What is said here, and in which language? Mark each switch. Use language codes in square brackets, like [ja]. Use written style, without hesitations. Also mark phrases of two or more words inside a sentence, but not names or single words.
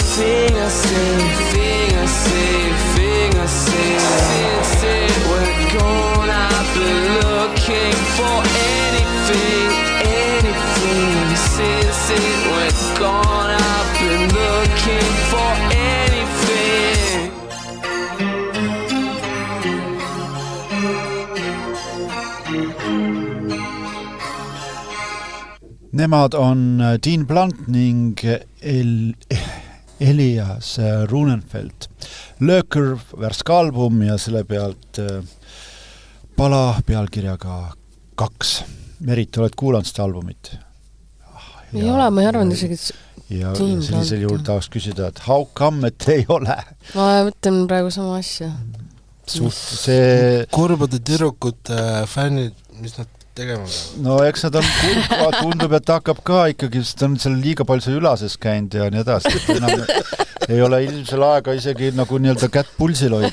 [en] Since it went gone, I've been looking for anything. Since it went gone, I've been looking for anything. [et] Nemad on Dean Blunt ning Elias Runenfeld. Lurker värsk album ja selle pealt pala pealkirjaga 2. Merit, oled kuulanud seda albumit? Ei ole, ma ei arvanud isegi, et ja sellisel juhul tahaks küsida, et [en] how come, [et] et ei ole? Ma mõtlen praegu sama asja. See kurbade tüdrukute fännid, mis nad tegema peavad? No eks nad on tundub, et hakkab ka ikkagi, sest on seal liiga palju see ülases käinud ja nii edasi. Ei ole ilmsel aega isegi nagu nii-öelda kätt pulsil hoida.